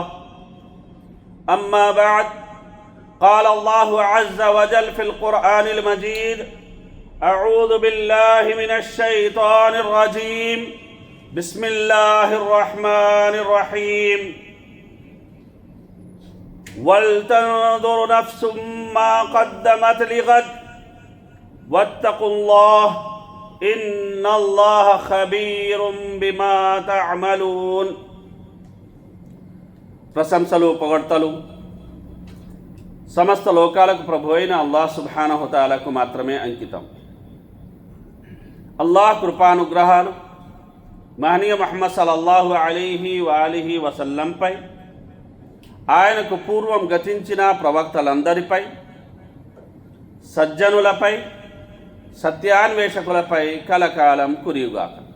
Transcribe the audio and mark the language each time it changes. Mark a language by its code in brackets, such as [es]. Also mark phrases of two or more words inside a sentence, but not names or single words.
[ar] أما بعد، قال الله عز وجل في القرآن المجيد: أعوذ بالله من الشيطان الرجيم، بسم الله الرحمن الرحيم. ولتنظر نفس ما قدمت لغد واتقوا الله إن الله خبير بما تعملون. [te] ప్రశంసలు పొగడ్తలు సమస్త లోకాలకు ప్రభు అయిన అల్లాహ్ సుబ్హానహు తఆలాకు మాత్రమే అంకితం. అల్లాహ్ కృపానుగ్రహాలు మహనీయ ముహమ్మద్ సల్లల్లాహు అలైహి వసల్లంపై, ఆయనకు పూర్వం గతించిన ప్రవక్తలందరిపై, సజ్జనులపై, సత్యాన్వేషకులపై కలకాలం కురియుగాక.